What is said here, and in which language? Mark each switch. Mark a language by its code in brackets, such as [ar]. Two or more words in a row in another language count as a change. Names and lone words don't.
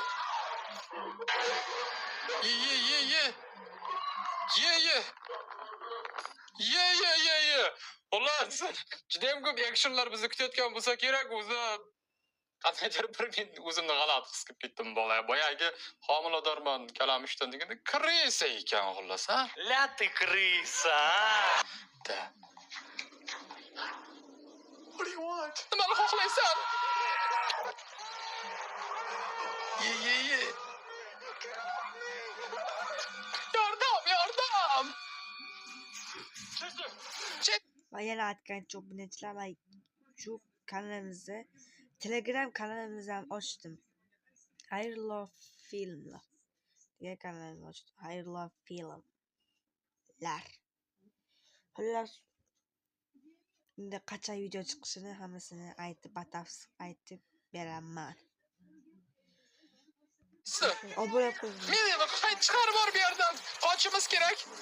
[uz] Ye. Xullas, juda ham ko'p actionlar bizni kutayotgan bo'lsa kerak, o'zi qandaydir bir men o'zimni g'alati his qilib ketdim boyagi homiladorman kalamushdan deganda krisa ekan xullas, ha? Lati krisa. Da. [en] What do you want? [uz] Nimani xohlaysan? Ye. Yordam! Va yana aytgancha obunachilar, va shu kanalimizni Telegram kanalimizni ham ochdim. [en] I love [uz] filmlar degan kanalni ochdim. [en] I love [uz] filmlar. Xullas, unda qachon video chiqishini hammasini batafsil aytib beraman. Obuna qiling. Meni qayt chiqarib bor bu yerdan. Qochishimiz kerak.